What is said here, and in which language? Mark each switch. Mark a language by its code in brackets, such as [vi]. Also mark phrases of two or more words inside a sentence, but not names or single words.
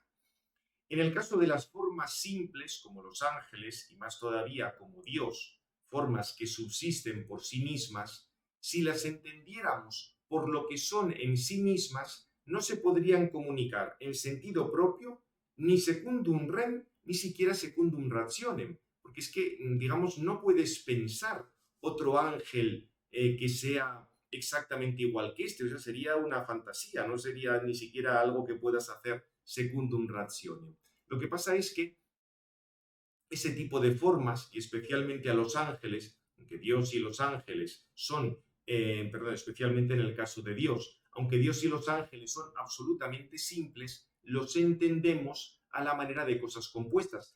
[es] En el caso de las formas simples, como los ángeles, y más todavía como Dios, formas que subsisten por sí mismas, si las entendiéramos por lo que son en sí mismas, no se podrían comunicar en sentido propio ni [la] secundum rem, [es] ni siquiera [la] secundum rationem, [es] porque es que, digamos, no puedes pensar otro ángel que sea exactamente igual que este, o sea, sería una fantasía, no sería ni siquiera algo que puedas hacer [la] secundum rationem. [es] Lo que pasa es que ese tipo de formas, y especialmente a los ángeles, aunque Dios y los ángeles son, perdón, especialmente en el caso de Dios, aunque Dios y los ángeles son absolutamente simples, los entendemos a la manera de cosas compuestas.